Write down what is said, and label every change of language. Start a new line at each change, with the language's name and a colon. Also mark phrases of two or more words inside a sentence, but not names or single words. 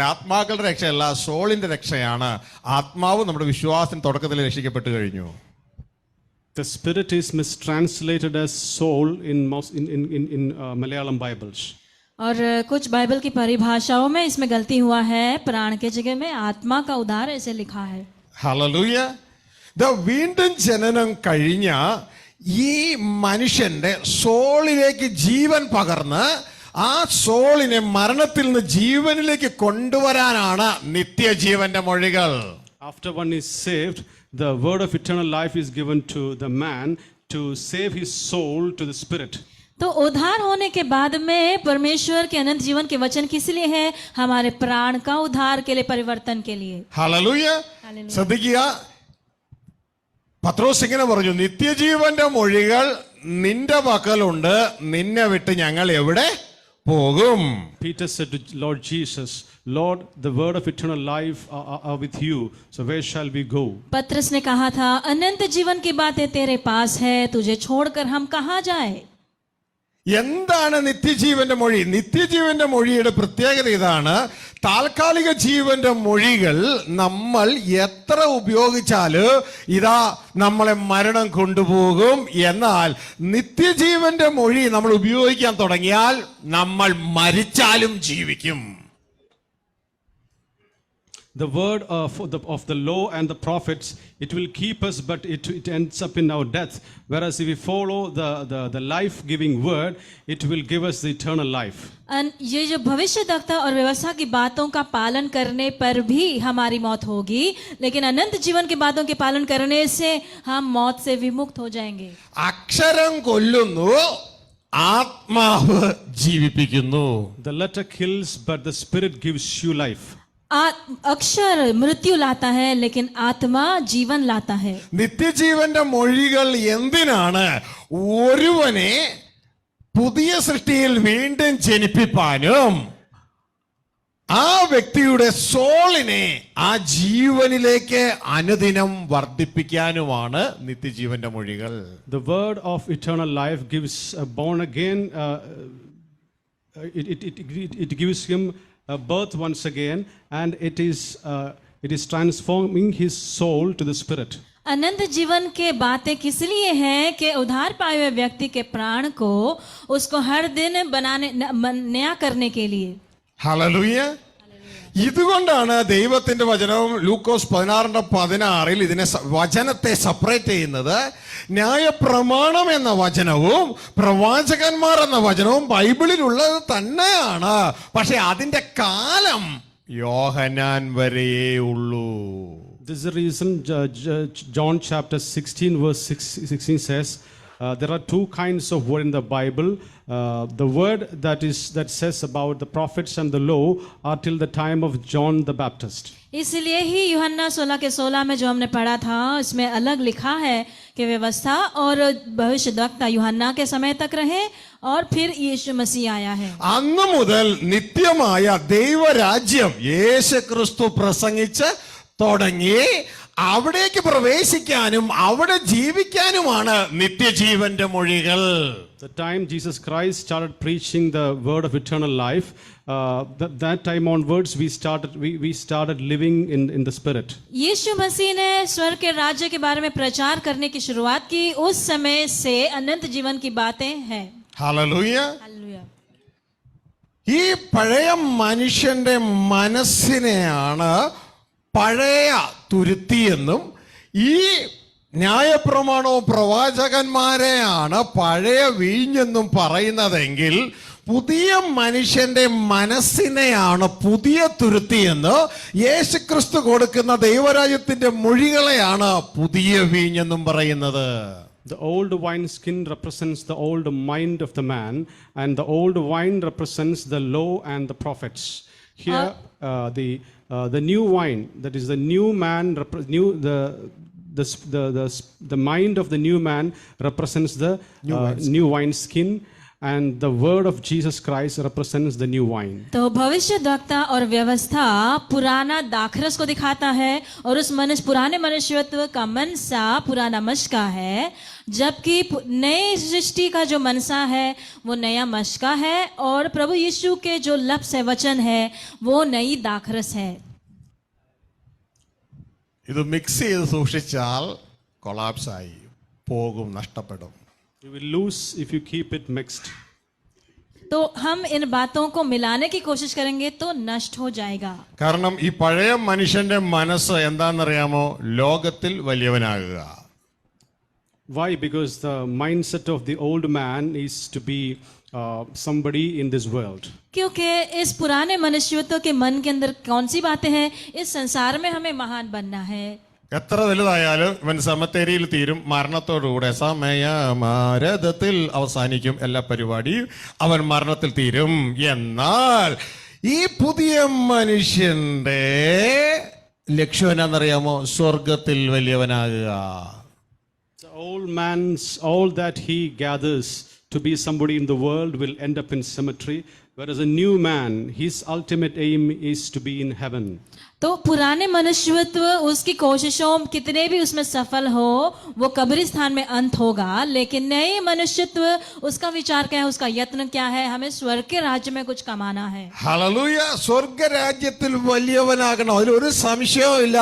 Malayalam: ആത്മാക്കളുടെ രക്ഷയല്ല, സോളിന്റെ രക്ഷയാണ്. ആത്മാവ് നമ്മുടെ വിശ്വാസത്തിന് തുടക്കത്തിൽ രക്ഷിക്കപ്പെട്ടു കഴിഞ്ഞു.
English: The spirit is mistranslated as soul in Malayalam Bibles.
Hindi: और कुछ बाइबल की परिभाषाओं में इसमें गलती हुआ है. प्राण के जगह में आत्मा का उद्धार ऐसे लिखा है.
Malayalam: ഹല്ലേലൂയ. വീണ്ടും ജനനം കഴിഞ്ഞ ഈ മനുഷ്യന്റെ സോളിലേക്ക് ജീവൻ പകർന്ന് ആ സോളിനെ മരണത്തിൽ നിന്ന് ജീവനിലേക്ക് കൊണ്ടുവരാനാണ് നിത്യജീവന്റെ മൊഴികൾ.
English: After one is saved, the word of eternal life is given to the man to save his soul to the spirit.
Hindi: तो उद्धार होने के बाद में परमेश्वर के अनंत जीवन के वचन किस लिए है? हमारे प्राण का उद्धार के लिए, परिवर्तन के लिए.
Malayalam: ഹല്ലേലൂയ. ശ്രദ്ധിക്കുക, പത്രോസ് ഇങ്ങനെ പറഞ്ഞു, നിത്യജീവന്റെ മൊഴികൾ നിന്റെ പക്കലുണ്ട്, നിന്നെ വിട്ട് ഞങ്ങൾ എവിടെ പോകും?
English: Peter said to Lord Jesus, Lord, the word of eternal life are with you, so where shall we go?
Hindi: पत्रस ने कहा था, अनंत जीवन की बातें तेरे पास है, तुझे छोड़कर हम कहाँ जाए?
Malayalam: എന്താണ് നിത്യജീവന്റെ മൊഴി? നിത്യജീവന്റെ മൊഴിയുടെ പ്രത്യേകത ഇതാണ്. താൽക്കാലിക ജീവന്റെ മൊഴികൾ നമ്മൾ എത്ര ഉപയോഗിച്ചാലും ഇതാ നമ്മളെ മരണം കൊണ്ടുപോകും. എന്നാൽ നിത്യജീവന്റെ മൊഴി നമ്മൾ ഉപയോഗിക്കാൻ തുടങ്ങിയാൽ നമ്മൾ മരിച്ചാലും ജീവിക്കും.
English: the word of the law and the prophets, it will keep us, but it ends up in our death. Whereas if we follow the life-giving word, it will give us the eternal life.
Hindi: ये जो भविष्यद्वक्ता और व्यवस्था की बातों का पालन करने पर भी हमारी मौत होगी, लेकिन अनंत जीवन की बातों के पालन करने से हम मौत से विमुक्त हो जाएंगे.
Malayalam: അക്ഷരം കൊല്ലുന്നു, ആത്മാവ് ജീവിപ്പിക്കുന്നു.
English: The letter kills, but the spirit gives you life.
Hindi: अक्षर मृत्यु लाता है, लेकिन आत्मा जीवन लाता है.
Malayalam: നിത്യജീവന്റെ മൊഴികൾ എന്തിനാണ്? ഒരുവനെ പുതിയ സൃഷ്ടിയിൽ വീണ്ടും ജനിപ്പിപ്പാനും ആ വ്യക്തിയുടെ സോളിനെ ആ ജീവനിലേക്ക് അനുദിനം വർദ്ധിപ്പിക്കാനുമാണ് നിത്യജീവന്റെ മൊഴികൾ.
English: The word of eternal life gives a born again, it gives him a birth once again, and it is transforming his soul to the spirit.
Hindi: अनंत जीवन के बातें किस लिए हैं कि उधार पाए हुए व्यक्ति के प्राण को उसको हर दिन नया करने के लिए.
Malayalam: ഹല്ലേലൂയ. ഇതുകൊണ്ടാണ് ദൈവത്തിന്റെ വചനവും ലൂക്കോസ് 16:16 ഇതിനെ വചനത്തെ സെപ്പറേറ്റ് ചെയ്യുന്നത്. ന്യായപ്രമാണം എന്ന വചനവും പ്രവാചകന്മാർ എന്ന വചനവും ബൈബിളിലുള്ളത് തന്നെയാണ്. പക്ഷെ അതിന്റെ കാലം യോഹന്നാൻ വരെയേ ഉള്ളൂ.
English: This is the reason John chapter 16 verse 16 says there are two kinds of word in the Bible. The word that says about the prophets and the law are till the time of John the Baptist.
Hindi: इसलिए ही यूहन्ना 16:16 में जो हमने पढ़ा था, इसमें अलग लिखा है कि व्यवस्था और भविष्यद्वक्ता यूहन्ना के समय तक रहे और फिर यीशु मसीह आया है.
Malayalam: അന്ന് മുതൽ നിത്യമായ ദൈവരാജ്യം യേശുക്രിസ്തു പ്രസംഗിച്ച് തുടങ്ങി അവിടേക്ക് പ്രവേശിക്കാനും അവിടെ ജീവിക്കാനുമാണ് നിത്യജീവന്റെ മൊഴികൾ.
English: The time Jesus Christ started preaching the word of eternal life, that time onwards we started living in the spirit.
Hindi: यीशु मसीह ने स्वर्ग के राज्य के बारे में प्रचार करने की शुरुआत की. उस समय से अनंत जीवन की बातें हैं.
Malayalam: ഹല്ലേലൂയ.
Hindi: हालेलुया.
Malayalam: ഈ പഴയ മനുഷ്യന്റെ മനസ്സിനെയാണ് പഴയ തുരുത്തിയെന്നും ഈ ന്യായപ്രമാണവും പ്രവാചകന്മാരെയാണ് പഴയ വീഞ്ഞെന്നും പറയുന്നതെങ്കിൽ പുതിയ മനുഷ്യന്റെ മനസ്സിനെയാണ് പുതിയ തുരുത്തിയെന്ന് യേശുക്രിസ്തു കൊടുക്കുന്ന ദൈവരാജ്യത്തിന്റെ മൊഴികളെയാണ് പുതിയ വീഞ്ഞെന്നും പറയുന്നത്.
English: The old wineskin represents the old mind of the man, and the old wine represents the law and the prophets. Here, the new wine, that is the new man, the mind of the new man represents the new wineskin, and the word of Jesus Christ represents the new wine.
Hindi: तो भविष्यद्वक्ता और व्यवस्था पुराना दाखरस को दिखाता है और उस पुराने मनुष्यत्व का मनसा पुराना मशका है, जबकि नए सृष्टि का जो मनसा है वो नया मशका है और प्रभु यीशु के जो लफ्ज़ है, वचन है, वो नई दाखरस है.
Malayalam: ഇത് മിക്സ് ചെയ്ത് സൂക്ഷിച്ചാൽ കൊളാപ്സ് ആയി പോകും, നഷ്ടപ്പെടും.
English: You will lose if you keep it mixed.
Hindi: तो हम इन बातों को मिलाने की कोशिश करेंगे तो नष्ट हो जाएगा.
Malayalam: കാരണം ഈ പഴയ മനുഷ്യന്റെ മനസ്സ് എന്താണെന്നറിയാമോ? ലോകത്തിൽ വലിയവനാകുക.
English: Why? Because the mindset of the old man is to be somebody in this world.
Hindi: क्योंकि इस पुराने मनुष्यत्व के मन के अंदर कौन सी बातें हैं? इस संसार में हमें महान बनना है.
Malayalam: എത്ര വലുതായാലും ഇവൻ സമത്തേരിയിൽ തീരും, മരണത്തോടുകൂടെ സമയമാരഥത്തിൽ അവസാനിക്കും എല്ലാ പരിപാടിയും, അവൻ മരണത്തിൽ തീരും. എന്നാൽ ഈ പുതിയ മനുഷ്യന്റെ ലക്ഷ്യം എന്നാന്നറിയാമോ? സ്വർഗത്തിൽ വലിയവനാകുക.
English: The old man's, all that he gathers to be somebody in the world will end up in cemetery, whereas a new man, his ultimate aim is to be in heaven.
Hindi: तो पुराने मनुष्यत्व उसकी कोशिशों कितने भी उसमें सफल हो वो कब्रिस्तान में अंत होगा, लेकिन नए मनुष्यत्व उसका विचार क्या है, उसका यत्न क्या है? हमें स्वर्ग के राज्य में कुछ कमाना है.
Malayalam: ഹല്ലേലൂയ. സ്വർഗരാജ്യത്തിൽ വലിയവനാകണം, അതിലൊരു സംശയവും ഇല്ല.